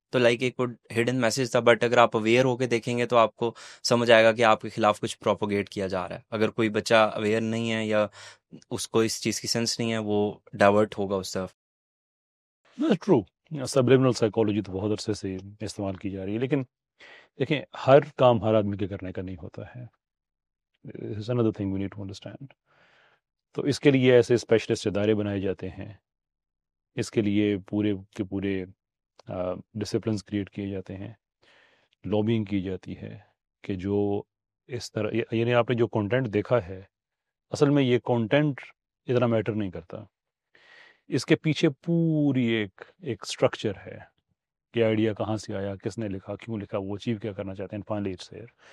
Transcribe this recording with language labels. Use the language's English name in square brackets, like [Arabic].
[Urdu] تو لائک ایک hidden message تھا، بٹ اگر آپ اویئر ہو کے دیکھیں گے تو آپ کو سمجھ آئے گا کہ آپ کے خلاف کچھ پروپوگیٹ کیا جا رہا ہے. اگر کوئی بچہ اویئر نہیں ہے یا اس کو اس چیز کی سینس نہیں ہے، وہ ڈائیورٹ ہوگا اس طرف. ٹرو، سبلیمنل سائیکالوجی تو بہت عرصے سے استعمال کی جا رہی ہے، لیکن دیکھیں ہر کام ہر آدمی کے کرنے کا نہیں ہوتا ہے. [English] It's another thing we need to understand. [Urdu] تو اس کے لیے ایسے اسپیشلسٹ ادارے بنائے جاتے ہیں، اس کے لیے پورے کے پورے ڈسپلنس کریٹ کیے جاتے ہیں، لابینگ کی جاتی ہے کہ جو اس طرح، یعنی آپ نے جو کانٹینٹ دیکھا ہے اصل میں یہ کانٹینٹ اتنا میٹر نہیں کرتا، اس کے پیچھے پوری ایک سٹرکچر ہے کہ آئیڈیا کہاں سے آیا، کس نے لکھا، کیوں لکھا، وہ اچیو کیا کرنا چاہتے ہیں، [English] Finally it's here.